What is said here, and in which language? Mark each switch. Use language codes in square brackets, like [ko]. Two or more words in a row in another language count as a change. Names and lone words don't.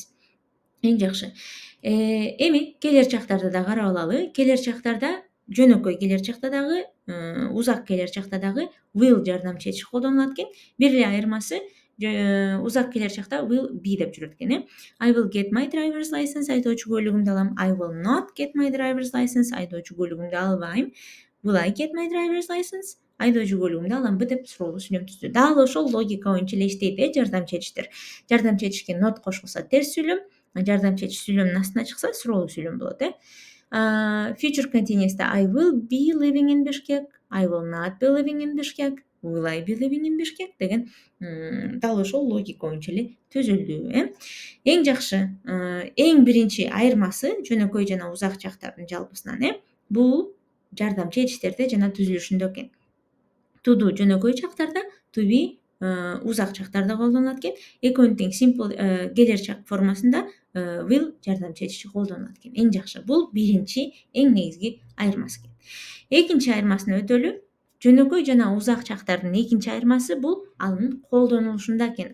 [ky] Эң жакшы. Эми келер чактарды да карап алалы. Келер чактарда жөнөкөй келер чакта дагы, узак келер чакта дагы will жардамчы этиш колдонулат экен. Бир эле айырмасы, узак келер чакта [en] will be [ky] деп жүрөт экен. [en] I will get my driver's license, [ky] айдоочу куәлүгүмдү алам. [en] I will not get my driver's license, [ky] айдоочу куәлүгүмдү албайм. [en] Will I get my driver's license, [ky] айдоочу куәлүгүмдү аламбы деп суроолуу сүйлөм түздү. Дал ошол логика боюнча эле иштейт, жардамчы этиштер. Жардамчы этишке not кошулса терс сүйлөм, жардамчы этиш сүйлөмдүн астына чыкса суроолуу сүйлөм болот. [en] Future continuous'та I will be living in Bishkek, I will not be living in Bishkek, will I be living in Bishkek [ky] деген дал ошол логика боюнча эле түзүлдү. Эң жакшы, эң биринчи айырмасы жөнөкөй жана узак чактардын жалпысынан, бул жардамчы этиштерде жана түзүлүшүндө экен. [en] To do [ky] жөнөкөй чактарда, [en] to be [ky] узак чактарда колдонулат экен. Экөөнүн тең simple келер чак формасында will жардамчы этиши колдонулат экен. Эң жакшы, бул биринчи эң негизги айырмасы экен. Экинчи айырмасына өтөлү. Жөнөкөй жана узак чактардын экинчи айырмасы бул анын колдонулушунда экен.